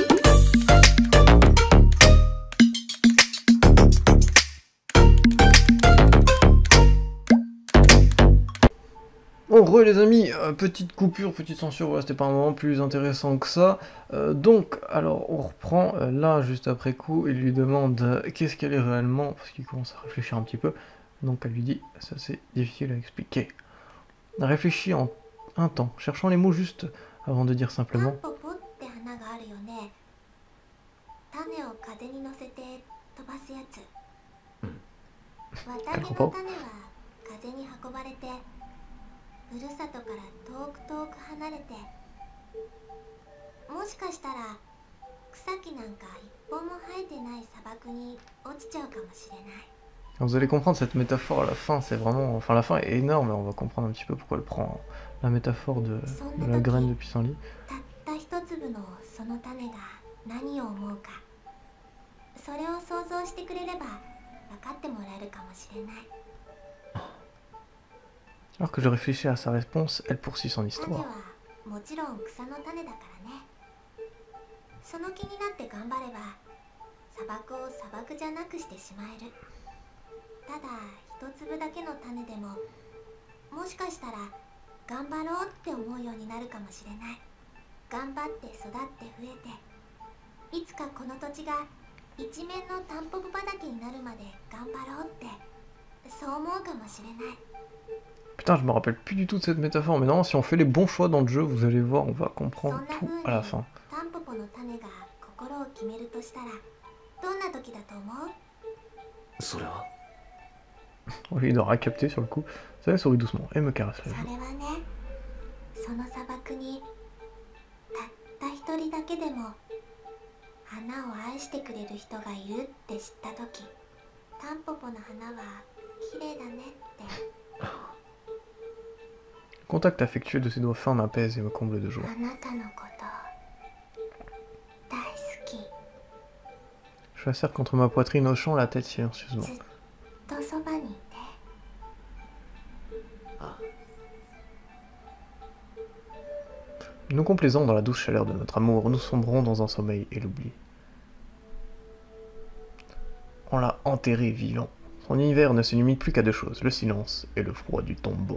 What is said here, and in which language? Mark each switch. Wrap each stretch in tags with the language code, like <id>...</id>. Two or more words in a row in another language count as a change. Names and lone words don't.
<fr>Bon, re les amis, petite coupure, petite censure, voilà, c'était pas un moment plus intéressant que ça. Donc, alors on reprend là, juste après coup, il lui demande qu'est-ce qu'elle est réellement, parce qu'il commence à réfléchir un petit peu. Donc elle lui dit, ça c'est difficile à expliquer. Réfléchis en un temps, cherchant les mots justes avant de dire</fr> <ja>タン</ja> <fr>simplement.</fr> <ja>ポポって花があるよね。種を風に乗せて飛ばすやつ。綿毛の種は風に運ばれて、ふるさとから遠く遠く離れて、もしかしたら草木なんか一本も生えてない砂漠に落ちちゃうかもしれない。</ja> <fr>Vous allez comprendre cette métaphore à la fin, c'est vraiment... Enfin la fin est énorme et on va comprendre un petit peu pourquoi elle prend la métaphore de la graine de pissenlit.</fr> <ja>たった一粒のその種が何を思うか、それを想像してくれれば分かってもらえるかもしれない。</ja> <fr>Alors que je réfléchis à sa réponse, elle poursuit son</fr> <ja>種</ja> <fr>histoire.</fr> <ja>はもちろん草の種だからね。その気になって頑張れば砂漠を砂漠じゃなくしてしまえる。ただ一粒だけの種でももしかしたら頑張ろうって思うようになるかもしれない。頑張って育って増えて、いつかこの土地が一面のタンポポ畑になるまで頑張ろうって、そう思うかもしれない。</ja> <fr>Putain, je me rappelle plus du tout de cette métaphore, mais non, si on fait les bons choix dans le jeu, vous allez voir, on va comprendre tout à la fin.</fr> <ja>タンポポの種が心を決めるとしたらどんな時だと思う？それは</ja> <fr>Oui, il aura capté sur le coup. Ça sourit doucement et me caresse</fr> <ja>そ</ja> <fr>la</fr> <ja>れ</ja> <fr>joue.</fr> <ja>はね、その砂漠にたった一人だけでも花を愛してくれる人がいるって知った時、タンポポの花は綺麗だねって。</ja> <fr>Le contact affectueux de ses doigts fins m'apaise et me comble de joie.</fr> <ja>あなたのこと大好き。</ja> <fr>Je la serre contre ma poitrine, hochant la tête silencieusement.</fr> <ja>ずっとそばにいて。</ja> <fr>Nous complaisons dans la douce chaleur de notre amour, nous sombrons dans un sommeil et l'oubli. On l'a enterré vivant. Son univers ne se limite plus qu'à deux choses, le silence et le froid du tombeau.</fr>